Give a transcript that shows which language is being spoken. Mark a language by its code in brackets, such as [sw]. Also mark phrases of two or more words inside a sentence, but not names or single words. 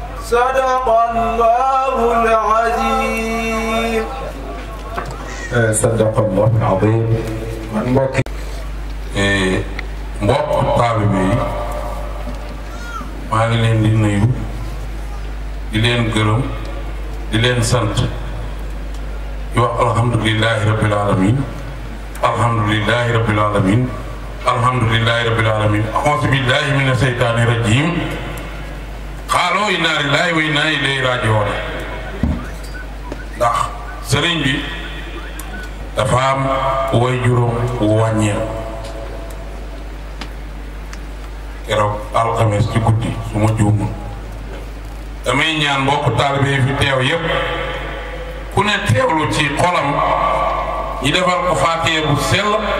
[ar] صدق الله العظيم. صدق الله العظيم. [wo] mbokk taalibe yi maa ngi leen di nuyu di leen gërëm di leen sant di wax [ar] الحمد لله رب العالمين الحمد لله رب العالمين الحمد لله رب العالمين أعوذ بالله من الشيطان الرجيم [wo] xaaloo [ar] إنا لله وإنا إليه راجعون [wo] ndax sëriñ bi dafa am way juróom wàññeeku keroog alxames ci guddi su ma juumul damay ñaan mbokk taalibe yi fi teew yépp ku ne teewlu ci xolam ñi defal ko faatiha bu sell